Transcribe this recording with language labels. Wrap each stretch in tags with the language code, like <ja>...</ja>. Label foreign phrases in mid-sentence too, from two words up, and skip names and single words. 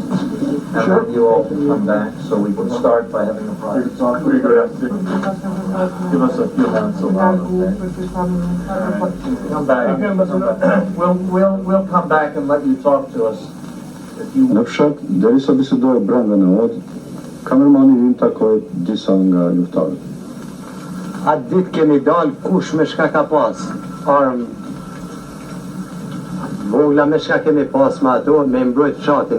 <en>And then you all can come back, so we can start by having a private talk. Give us a few minutes alone, okay? Come back. We'll come back and let you talk to us.</en> <sq>Në fshat, derisa bisedoi brenda në odë, kamermani ynë takoi disa nga luftarët. Atë ditë kemi dalë kush me shka ka pas armë vogla me shka kemi pas me ato, me mbrojt fshatin.</sq>